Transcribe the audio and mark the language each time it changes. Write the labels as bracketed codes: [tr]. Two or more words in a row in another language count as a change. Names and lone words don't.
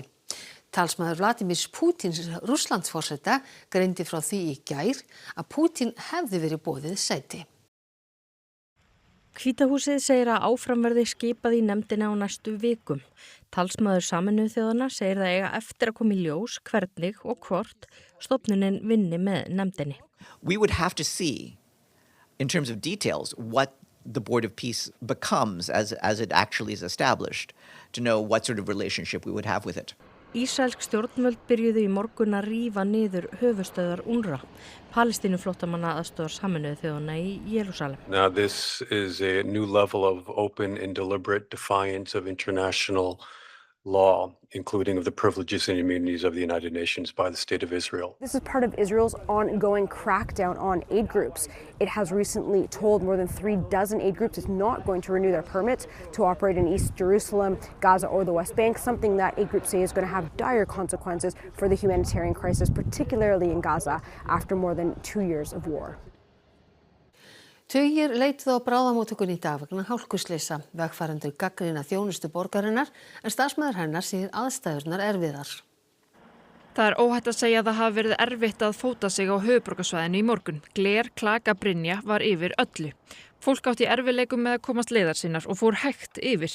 [is] Talsmaður Vladimir Pútins Rússlandsforseta greindi frá því í gær að Pútín hefði verið boðið sæti. Hvítahúsið segir að áfram verði skipað í nefndina á næstu vikum. Talsmaður Sameinuðu þjóðanna segir það eiga eftir að koma í ljós hvernig og hvort stofnunin vinni með nefndinni. [en] We would have to see, in terms of details, what the Board of Peace becomes as it actually is established, to know what sort of relationship we would have with it. [is] Ísraelsk stjórnvöld byrjuðu í morgun að rífa niður höfuðstöðvar UNRWA, Palestínuflóttamanna aðstoðar Sameinuðu þjóðanna í Jerúsalem. [en] Now this is a new level of open and deliberate defiance of international law, including of the privileges and immunities of the United Nations by the State of Israel. This is part of Israel's ongoing crackdown on aid groups. It has recently told more than 36 aid groups it's not going to renew their permits to operate in East Jerusalem, Gaza, or the West Bank, something that aid groups say is going to have dire consequences for the humanitarian crisis, particularly in Gaza, after more than 2 years of war. [is] Tugir leituðu á bráðamóttökunni í dag vegna hálkuslysa. Vegfarendur gagnrýna þjónustu borgarinnar en starfsmaður hennar segir aðstæðurnar erfiðar. Það óhætt að segja að það hafi verið erfitt að fóta sig á höfuðborgarsvæðinu í morgun. Gler, klaka, brynja var yfir öllu. Fólk átti í erfiðleikum með að komast leiðar sinnar og fór hægt yfir.